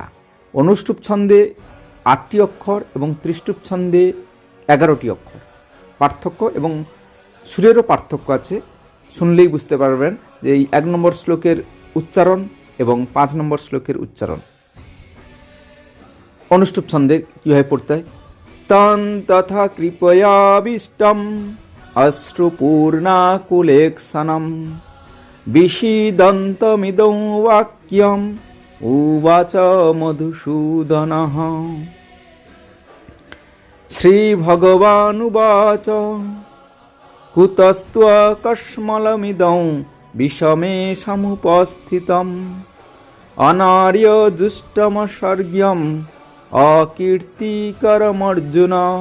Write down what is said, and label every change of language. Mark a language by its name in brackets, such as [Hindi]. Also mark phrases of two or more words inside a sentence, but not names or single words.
[Bangla] অনুষ্টুপ ছন্দে 8টি অক্ষর এবং ত্রিষ্টুপ ছন্দে 11টি অক্ষর। পার্থক্য এবং সুরেরও পার্থক্য আছে, শুনলেই বুঝতে পারবেন যে এই 1 নম্বর শ্লোকের উচ্চারণ এবং 5 নম্বর শ্লোকের উচ্চারণ। অনুষ্টুপ ছন্দে কীভাবে পড়তে হয়? [Sanskrit] তং তথা কৃপয়াবিষ্টম অশ্রুপূর্ণাকুলেক্ষণম বিষীদন্তমিদং বাক্যম উবাচ মধুসূদনঃ। শ্রীভগবানুবাচ কুতস্ত্বকস্মলমিদং বিষমে সমুপস্থিতম অনার্যজুষ্টমসর্গ্যম অকীর্তিকরমর্জুন।